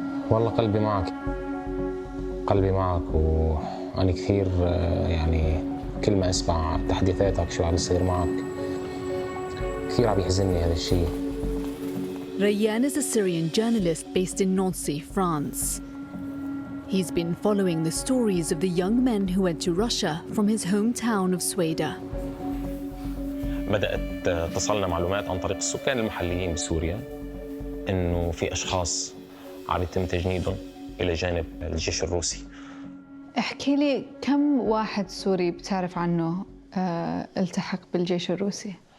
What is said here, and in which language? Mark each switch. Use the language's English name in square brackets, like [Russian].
[Arabic] والله قلبي معك، قلبي معك، وأنا كثير يعني كل ما أسمع تحديثاتك شو عم يصير معك كثير عم يحزنني هذا الشيء. [English] Rayyan is a Syrian journalist based in Nancy, France. He's been following the stories of the young men who went to Russia from his hometown of Sweda. [Arabic] بدأت تصلنا معلومات عن طريق السكان المحليين بسوريا إنه في أشخاص عم يتم تجنيدهم إلى جانب الجيش الروسي. احكي لي كم واحد سوري بتعرف عنه التحق بالجيش الروسي؟